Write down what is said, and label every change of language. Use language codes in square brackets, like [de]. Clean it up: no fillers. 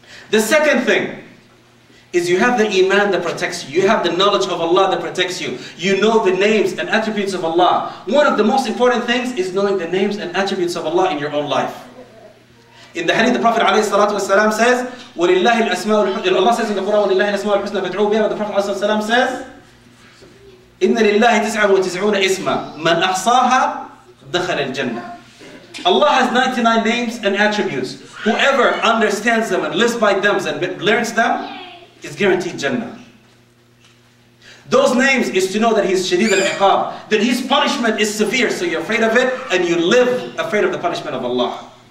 [en] The second thing is you have the iman that protects you. You have the knowledge of Allah that protects you. You know the names and attributes of Allah. One of the most important things is knowing the names and attributes of Allah in your own life. In the hadith, the Prophet ﷺ says, [ar] وَلِلَّهِ الْأَسْمَاءُ الْحُسْنَى. [en] Allah says in the Quran, [ar] وَلِلَّهِ الْأَسْمَاءُ الْحُسْنَى فَادْعُوهُ بِهَا. [en] The Prophet ﷺ says, [ar] إِنَّ لِلَّهِ 99 إِسْمًا مَنْ أَحْصَاهَا دَخَلَ الْجَنَّةِ. [en] Allah has 99 names and attributes. Whoever understands them and lives by them and learns them is guaranteed Jannah. Those names is to know that He's Shadid al-Iqab, that His punishment is severe, so you're afraid of it and you live afraid of the punishment of Allah.